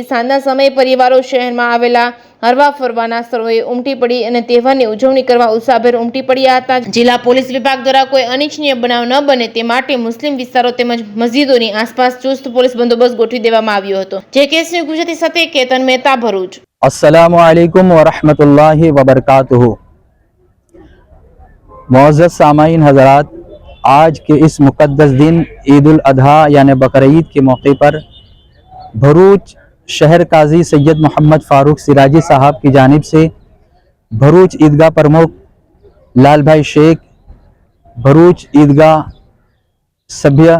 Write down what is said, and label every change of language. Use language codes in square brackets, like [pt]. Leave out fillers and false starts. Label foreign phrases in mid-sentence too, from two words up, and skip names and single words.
[gu] સાંજના સમયે પરિવારો શહેરમાં આવેલા હરવા ફરવાના સ્થળોએ ઉમટી પડી અને તહેવારની ઉજવણી કરવા ઉત્સાહભેર ઉમટી પડ્યા હતા। જિલ્લા પોલીસ વિભાગ દ્વારા કોઈ અનિચ્છનીય બનાવ ન બને તે માટે મુસ્લિમ વિસ્તારો તેમજ મસ્જિદોની આસપાસ ચુસ્ત પોલીસ બંદોબસ્ત ગોઠવી દેવામાં આવ્યો હતો। જે કેસની ગુજરાતી સાથે કેતન મહેતા, ભરૂચ। [ar] السلام عليكم ورحمة الله وبركاته. [hi] मुअज़्ज़ज़ सामाईन हज़रात, आज के इस मुक़द्दस दिन ईद उल अज़हा यानी बकरीद के मौके पर भरूच शहर काजी सैयद मोहम्मद फ़ारूक सिराजी साहब की जानिब से भरूच ईदगाह प्रमुख लाल भाई शेख, भरूच ईदगाह सभ्य